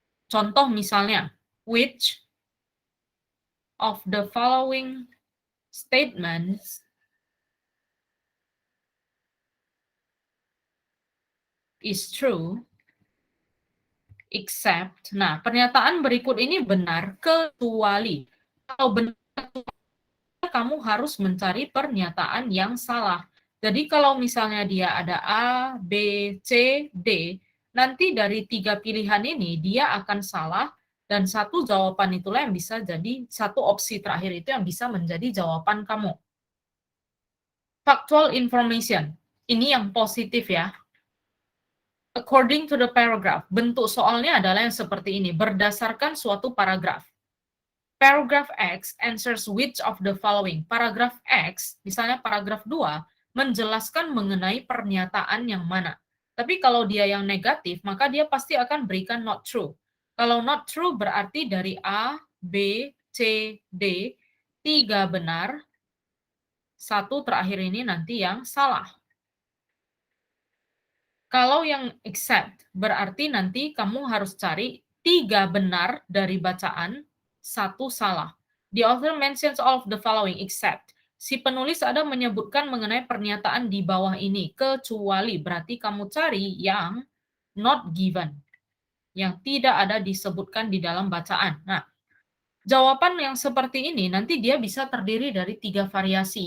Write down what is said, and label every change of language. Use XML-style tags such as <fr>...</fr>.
<id>Contoh misalnya,</id> <en>which of the following statements is true except.</en> <id>Nah, pernyataan berikut ini benar kecuali. Kalau benar, kamu harus mencari pernyataan yang salah. Jadi kalau misalnya dia ada A, B, C, D, nanti dari 3 pilihan ini dia akan salah dan satu jawaban itulah yang bisa jadi, satu opsi terakhir itu yang bisa menjadi jawaban kamu.</id> <en>Factual information,</en> <id>ini yang positif ya.</id> <en>According to the paragraph,</en> <id>bentuk soalnya adalah yang seperti ini, berdasarkan suatu paragraf.</id> <en>Paragraph X answers which of the following.</en> <id>Paragraf X, misalnya paragraf 2, menjelaskan mengenai pernyataan yang mana. Tapi kalau dia yang negatif, maka dia pasti akan berikan not true. Kalau not true berarti dari A, B, C, D, 3 benar, satu terakhir ini nanti yang salah. Kalau yang except, berarti nanti kamu harus cari 3 benar dari bacaan, 1 salah.</id> <en>The author mentions all of the following except.</en> <id>Si penulis ada menyebutkan mengenai pernyataan di bawah ini, kecuali berarti kamu cari yang not given, yang tidak ada disebutkan di dalam bacaan. Nah, jawaban yang seperti ini nanti dia bisa terdiri dari 3 variasi.</id>